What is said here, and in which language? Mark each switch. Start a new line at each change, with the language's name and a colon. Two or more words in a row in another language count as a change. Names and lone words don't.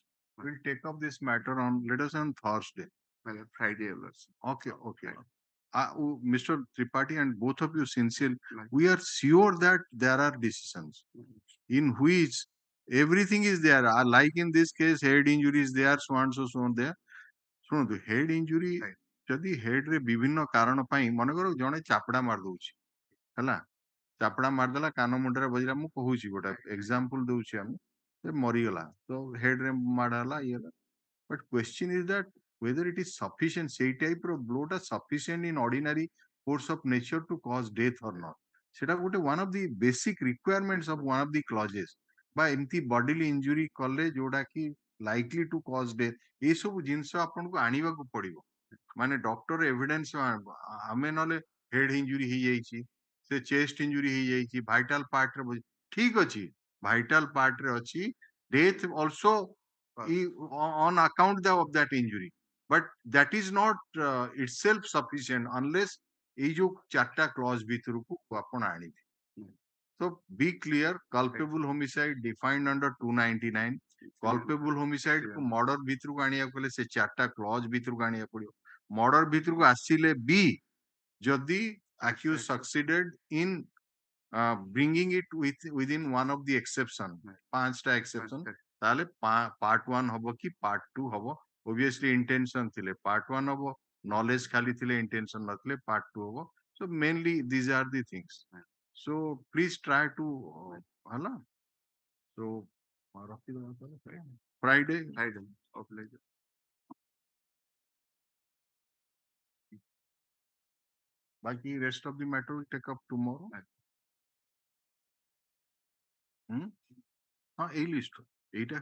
English: We'll take up this matter on, let us say, on Thursday. Friday. Okay, okay. Mr. Tripathi and both of you sincere, we are sure that there are decisions in which everything is there. Like in this case, head injury is there, so and so on there.
Odia: ଶୁଣନ୍ତୁ
English: head injury
Odia: ଯଦି ହେଡ୍ ରେ ବିଭିନ୍ନ କାରଣ ପାଇଁ ମନେକର ଜଣେ ଚାପଡ଼ା ମାରିଦଉଛି ହେଲା ଚାପଡ଼ା ମାରିଦେଲା କାନ ମୁଣ୍ଡରେ ବଜିଲା ମୁଁ କହୁଛି ଗୋଟେ ଏକ୍ସାମ୍ପଲ ଦଉଛି ଆମେ ସେ ମରିଗଲା ତ ହେଡ୍ ରେ ମାଡ଼ ହେଲା ଇଏ ହେଲା
English: but question is that whether it is sufficient
Odia: ସେଇ type ର blow ଟା
English: sufficient in ordinary course of nature to cause death or not
Odia: ସେଟା ଗୋଟେ
English: one of the basic requirements of one of the clauses
Odia: বা ଏମିତି
English: bodily injury
Odia: କଲେ ଯୋଉଟା କି
English: likely to cause death
Odia: ଏସବୁ ଜିନିଷ ଆପଣଙ୍କୁ ଆଣିବାକୁ ପଡିବ ମାନେ ଡକ୍ଟର ଏଭିଡେନ୍ସ ଆମେ ନହେଲେ ହେଡ୍ ଇଞ୍ଜୁରି ହେଇଯାଇଛି ସେ ଚେଷ୍ଟ ଇଞ୍ଜୁରି ହେଇଯାଇଛି ଭାଇଟାଲ ପାର୍ଟ ରେ ଠିକ ଅଛି ଭାଇଟାଲ ପାର୍ଟ ରେ ଅଛି
English: death also on account of that injury but that is not itself sufficient unless
Odia: ଏଇ ଯୋଉ ଚାରିଟା କ୍ଲଜ ଭିତରକୁ ଆପଣ ଆଣିବେ
English: so be clear culpable homicide defined under 299 culpable homicide
Odia: କୁ murder ଭିତରକୁ ଆଣିବାକୁ ହେଲେ ସେ ଚାରିଟା କ୍ଲଜ ଭିତରକୁ ଆଣିବାକୁ
English: ପଡିବ murder
Odia: ଭିତରକୁ ଆସିଲେ ବି ଯଦି
English: accused succeeded in bringing it within one of the exception ପାଞ୍ଚଟା exception ତାହେଲେ part 1
Odia: ହବ କି
English: part 2 ହବ obviously intention ଥିଲେ part 1 ହବ knowledge
Odia: ଖାଲି ଥିଲେ
English: intention ନଥିଲେ part 2 ହବ so mainly these are the things so please try to ହେଲା so Friday of later बाकी rest of the matter will take up tomorrow हाँ
Odia: ଏଇ ଲିଷ୍ଟ ଏଇଟା